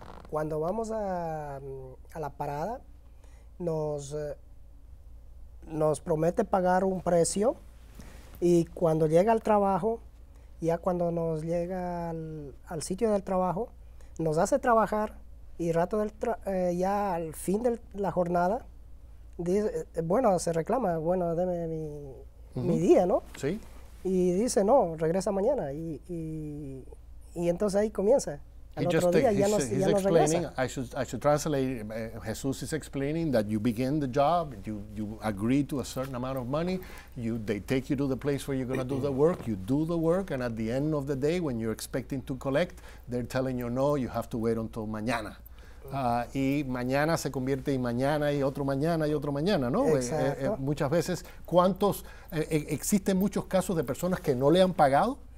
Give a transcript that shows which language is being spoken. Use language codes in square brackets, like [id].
[es] Cuando vamos a la parada, nos promete pagar un precio y cuando llega al trabajo, ya cuando nos llega al sitio del trabajo, nos hace trabajar y ya al fin de la jornada, bueno, se reclama, bueno, deme mi día, ¿no? Sí. Y dice, no, regresa mañana y entonces ahí comienza. [en] He's explaining, I should translate, Jesus is explaining that you begin the job, you agree to a certain amount of money, they take you to the place where you're going to do the work, you do the work, and at the end of the day, when you're expecting to collect, they're telling you, no, you have to wait until mañana. [es] Y mañana se convierte en mañana y otro mañana y otro mañana, ¿no? Muchas veces, ¿existen muchos casos de personas que no le han pagado?